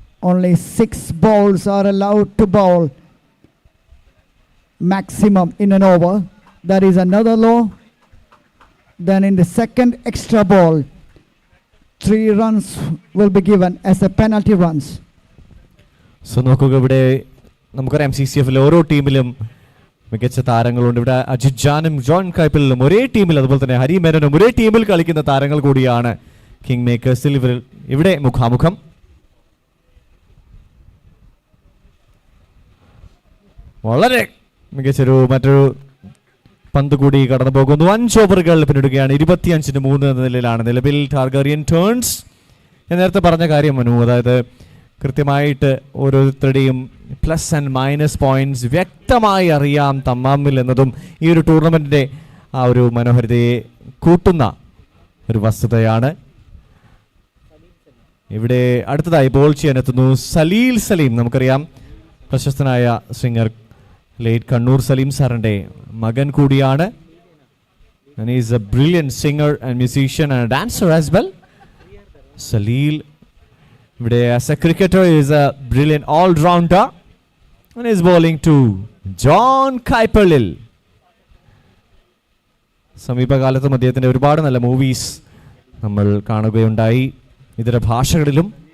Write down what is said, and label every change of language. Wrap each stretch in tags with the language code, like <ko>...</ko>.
<en>Only 6 balls are allowed to bowl maximum in an over. That is another law. Then in the second extra ball, 3 runs will be given as a penalty runs.</en> <ml>So നോക്കുക, ഇവിടെ നമുക്കറിയാം CCFൽ ഓരോ ടീമിലും മികച്ച താരങ്ങളുണ്ട്. ഇവിടെ അജിത് ജാനും John കൈപ്പിലും ഒരേ ടീമിൽ, അതുപോലെ തന്നെ ഹരി മേനനും ഒരേ ടീമിൽ കളിക്കുന്ന താരങ്ങൾ കൂടിയാണ് കിങ് മേക്കേഴ്സിൽ. ഇവിടെ മുഖാമുഖം. വളരെ മികച്ചൊരു മറ്റൊരു പന്ത് കൂടി കടന്നു പോകുന്നു. 5 ഓവറുകൾ പിന്നിടുകയാണ്. 25-3 എന്ന നിലയിലാണ് നിലവിൽ ടാർഗറിയൻ ടേൺസ്. ഞാൻ നേരത്തെ പറഞ്ഞ കാര്യം മനു, അതായത് കൃത്യമായിട്ട് ഓരോരുത്തരുടെയും പ്ലസ് ആൻഡ് മൈനസ് പോയിന്റ്സ് വ്യക്തമായി അറിയാം തമ്മിൽ എന്നതും ഈ ഒരു ടൂർണമെൻറ്റിൻ്റെ ആ ഒരു മനോഹരതയെ കൂട്ടുന്ന ഒരു വസ്തുതയാണ്. ഇവിടെ അടുത്തതായി ബോൾ ചെയ്യാനെത്തുന്നു സലീൽ സലീം. നമുക്കറിയാം പ്രശസ്തനായ സിംഗർ ലേറ്റ് കണ്ണൂർ സലീം സാറിൻ്റെ മകൻ കൂടിയാണ്.</ml> <en>And he is a brilliant singer and musician and a dancer as well. Salil, as a cricketer, is a brilliant all-rounder and is bowling to John Kuipalil.</en> <ml>സമീപകാലത്തും അദ്ദേഹത്തിൻ്റെ ഒരുപാട് നല്ല മൂവീസ് നമ്മൾ കാണുകയുണ്ടായി ഇതര ഭാഷകളിലും.</ml>